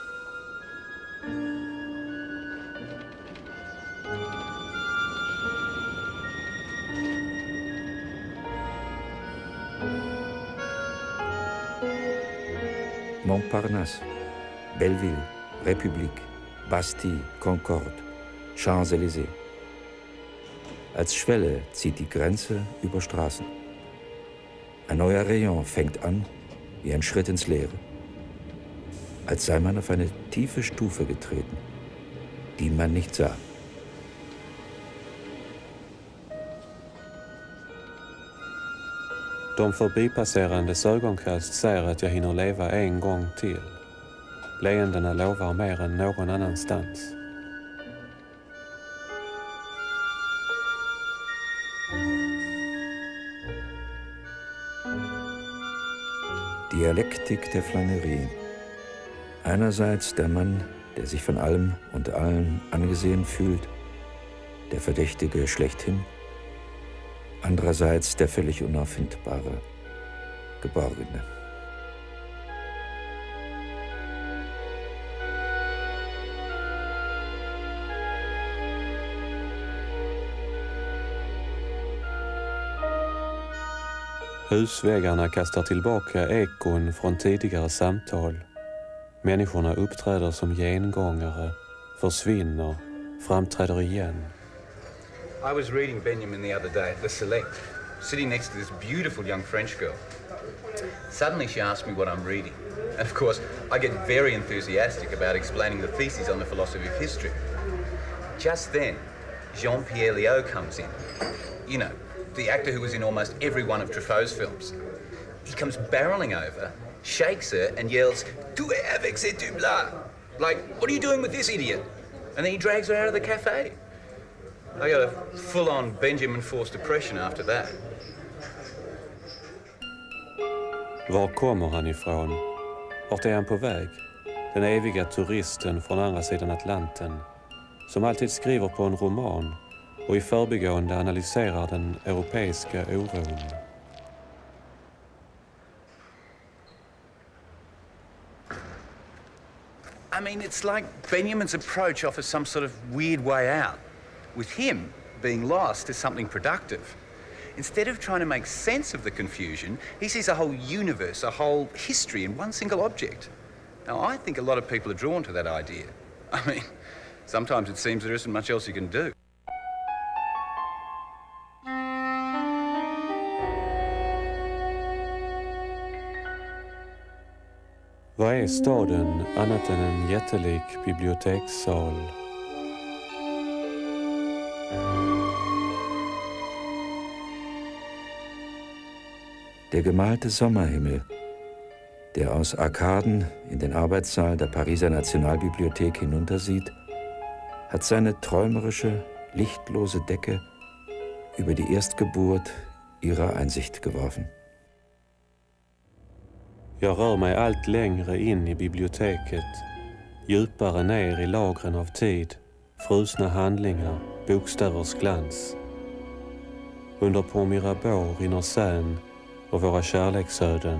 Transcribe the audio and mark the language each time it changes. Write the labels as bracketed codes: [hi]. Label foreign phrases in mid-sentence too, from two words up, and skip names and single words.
[de] Montparnasse, Belleville, République, Bastille, Concorde, Champs-Élysées. Als Schwelle zieht die Grenze über Straßen. Ein neuer Rayon fängt an wie ein Schritt ins Leere. Als sei man auf eine tiefe Stufe getreten, die man nicht sah. [sv] De förbipasserandes ögonkast säger att jag hinner leva en gång till. Leendena lovar mer än någon annanstans. [de] Dialektik der Flânerie. Einerseits der Mann, der sich von allem und allen angesehen fühlt, der Verdächtige schlechthin. Andererseits der völlig Unauffindbare, Geborgene. [sv] Husväggarna kastar tillbaka ekon från tidigare samtal. Människorna uppträder som gengångare, försvinner, framträder igen. [en] I was reading Benjamin the other day at the Select, sitting next to this beautiful young French girl. Suddenly she asked me what I'm reading. And of course, I get very enthusiastic about explaining the theses on the philosophy of history. Just then, Jean-Pierre Léaud comes in. You know, the actor who was in almost every one of Truffaut's films. He comes barreling over, shakes her and yells, [fr] "Tu es avec ce type-là?" [en] Like, what are you doing with this idiot? And then he drags her out of the cafe. I got a full-on Benjamin Force depression after that. [sv] Var kommer han ifrån? Vart är han på väg? Den eviga turisten från andra sidan Atlanten, som alltid skriver på en roman och i förbigående analyserar den europeiska oron. [en] I mean, it's like Benjamin's approach offers some sort of weird way out. With him, being lost is something productive. Instead of trying to make sense of the confusion, he sees a whole universe, a whole history in one single object. Now, I think a lot of people are drawn to that idea. I mean, sometimes it seems there isn't much else you can do. [sv] Vad är staden annat än en jättelik bibliotekssal? [de] Der gemalte Sommerhimmel, der aus Arkaden in den Arbeitssaal der Pariser Nationalbibliothek hinuntersieht, hat seine träumerische, lichtlose Decke über die Erstgeburt ihrer Einsicht geworfen. [sv] Jag rör mig allt längre in i biblioteket, djupare ner i lagren av tid, frusna handlingar, bokstävers glans. Under Pont Mirabeau rinner Seine och våra kärleksöden.